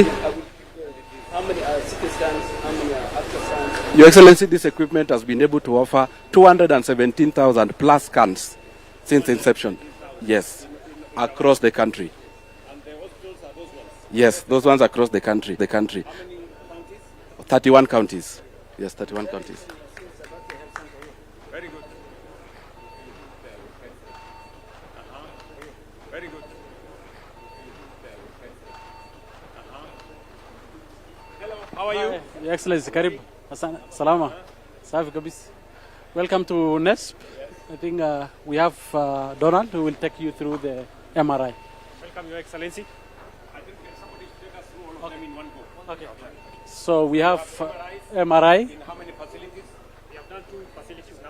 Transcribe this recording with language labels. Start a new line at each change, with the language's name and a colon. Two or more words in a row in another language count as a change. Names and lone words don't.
English: How many are CT scans? How many are ultrasounds? Your Excellency, this equipment has been able to offer 217,000 plus scans since inception. Yes, across the country. And the hospitals are those ones? Yes, those ones across the country. How many counties? 31 counties. Yes, 31 counties. Very good. Very good. Hello, how are you? Your Excellency,
Swahili: Karib. Salama. Safi kabisa.
English: Welcome to NESP. I think we have Donald who will take you through the MRI. Welcome, Your Excellency. I think somebody should take us through all of them in one go. Okay. So we have MRI. In how many facilities? We have done 2 facilities now.